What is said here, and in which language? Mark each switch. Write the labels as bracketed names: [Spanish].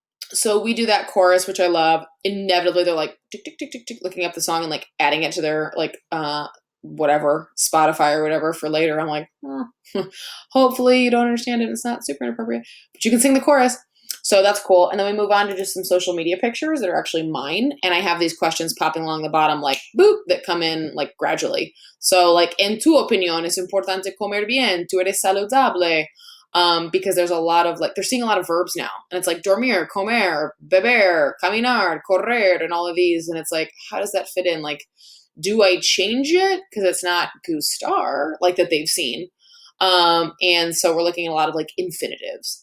[English] So we do that chorus, which I love. Inevitably, they're like tick, tick, tick, tick, tick, looking up the song and like adding it to their like whatever, Spotify or whatever for later. I'm like, hopefully you don't understand it. It's not super inappropriate, but you can sing the chorus. So that's cool. And then we move on to just some social media pictures that are actually mine. And I have these questions popping along the bottom, like, boop, that come in like gradually. [Spanish] So like, en tu opinión, es importante comer bien. Tú eres saludable. [English] Because there's a lot of like, they're seeing a lot of verbs now. And it's like [Spanish] dormir, comer, beber, caminar, correr, [English] and all of these. And it's like, how does that fit in? Like, do I change it? Because it's not gustar, like that they've seen. And so we're looking at a lot of like infinitives.